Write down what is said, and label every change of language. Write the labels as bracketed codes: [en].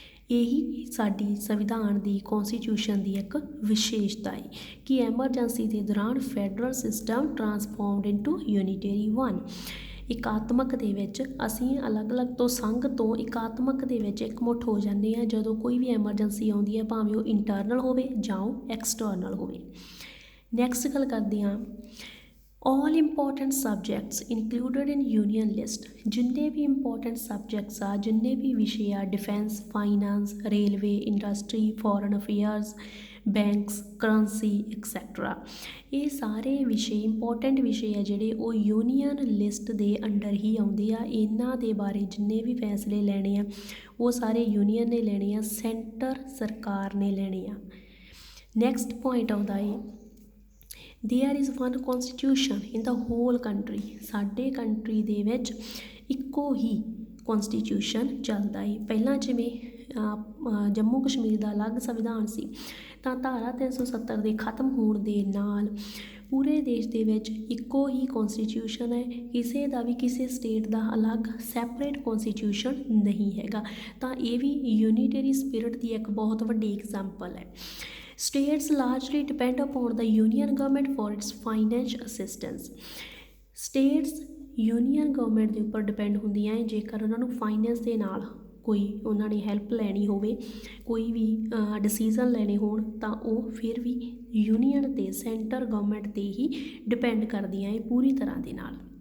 [pa] ਇਹੀ ਸਾਡੀ ਸੰਵਿਧਾਨ ਦੀ ਕੌਨਸਟੀਟਿਊਸ਼ਨ ਦੀ ਇੱਕ ਵਿਸ਼ੇਸ਼ਤਾ ਹੈ ਕਿ ਐਮਰਜੈਂਸੀ ਦੇ ਦੌਰਾਨ [en] Federal system transformed into unitary one. [pa] ਇਕਾਤਮਕ ਦੇ ਵਿੱਚ ਅਸੀਂ ਅਲੱਗ-ਅਲੱਗ ਤੋਂ ਸੰਘ ਤੋਂ ਇਕਾਤਮਕ ਦੇ ਵਿੱਚ ਇਕਮੁੱਠ ਹੋ ਜਾਂਦੇ ਹਾਂ ਜਦੋਂ ਕੋਈ ਵੀ ਐਮਰਜੈਂਸੀ ਆਉਂਦੀ ਹੈ, ਭਾਵੇਂ ਉਹ ਇੰਟਰਨਲ ਹੋਵੇ ਜਾਂ ਉਹ ਐਕਸਟਰਨਲ ਹੋਵੇ। ਨੈਕਸਟ ਗੱਲ ਕਰਦੇ ਹਾਂ [en] all important subjects included in union list। [pa] ਜਿੰਨੇ ਵੀ ਇੰਪੋਰਟੈਂਟ ਸਬਜੈਕਟਸ ਆ, ਜਿੰਨੇ ਵੀ ਵਿਸ਼ੇ ਆ, defence, finance, railway, industry, foreign affairs, banks, currency etcetera, ਇਹ ਸਾਰੇ ਵਿਸ਼ੇ ਇੰਪੋਰਟੈਂਟ ਵਿਸ਼ੇ ਆ ਜਿਹੜੇ ਉਹ ਯੂਨੀਅਨ ਲਿਸਟ ਦੇ ਅੰਡਰ ਹੀ ਆਉਂਦੇ ਆ। ਇਹਨਾਂ ਦੇ ਬਾਰੇ ਜਿੰਨੇ ਵੀ ਫੈਸਲੇ ਲੈਣੇ ਆ ਉਹ ਸਾਰੇ ਯੂਨੀਅਨ ਨੇ ਲੈਣੇ ਆ, ਸੈਂਟਰ ਸਰਕਾਰ ਨੇ ਲੈਣੇ ਆ। ਨੈਕਸਟ ਪੁਆਇੰਟ ਆਉਂਦਾ ਹੈ [en] there is one constitution in the whole country। [pa] ਸਾਡੇ ਕੰਟਰੀ ਦੇ ਵਿੱਚ ਇੱਕੋ ਹੀ ਕੌਂਸਟੀਟਿਊਸ਼ਨ ਚੱਲਦਾ ਹੈ। ਪਹਿਲਾਂ ਜਿਵੇਂ ਜੰਮੂ ਕਸ਼ਮੀਰ ਦਾ ਅਲੱਗ ਸੰਵਿਧਾਨ ਸੀ, ਤਾਂ ਧਾਰਾ 370 ਦੇ ਖਤਮ ਹੋਣ ਦੇ ਨਾਲ ਪੂਰੇ ਦੇਸ਼ ਦੇ ਵਿੱਚ ਇੱਕੋ ਹੀ ਕੌਂਸਟੀਟਿਊਸ਼ਨ ਹੈ। ਕਿਸੇ ਦਾ ਵੀ ਕਿਸੇ ਸਟੇਟ ਦਾ ਅਲੱਗ ਸੈਪਰੇਟ ਕੌਂਸਟੀਟਿਊਸ਼ਨ ਨਹੀਂ ਹੈਗਾ। ਤਾਂ ਇਹ ਵੀ ਯੂਨੀਟਰੀ ਸਪਿਰਿਟ ਦੀ ਇੱਕ ਬਹੁਤ ਵੱਡੀ ਐਗਜ਼ਾਮਪਲ ਹੈ। [en] States largely depend upon the union government for its financial assistance। [pa] States union government ਦੇ ਉੱਪਰ ਡਿਪੈਂਡ ਹੁੰਦੀਆਂ ਹੈ ਜੇਕਰ ਉਹਨਾਂ ਨੂੰ ਫਾਈਨੈਂਸ ਦੇ ਨਾਲ ਕੋਈ ਉਹਨਾਂ ਨੇ ਹੈਲਪ ਲੈਣੀ ਹੋਵੇ, ਕੋਈ ਵੀ ਡਿਸੀਜ਼ਨ ਲੈਣੇ ਹੋਣ, ਤਾਂ ਉਹ ਫਿਰ ਵੀ ਯੂਨੀਅਨ 'ਤੇ ਸੈਂਟਰ ਗਵਰਨਮੈਂਟ 'ਤੇ ਹੀ ਡਿਪੈਂਡ ਕਰਦੀਆਂ ਹੈ ਪੂਰੀ ਤਰ੍ਹਾਂ ਦੇ ਨਾਲ।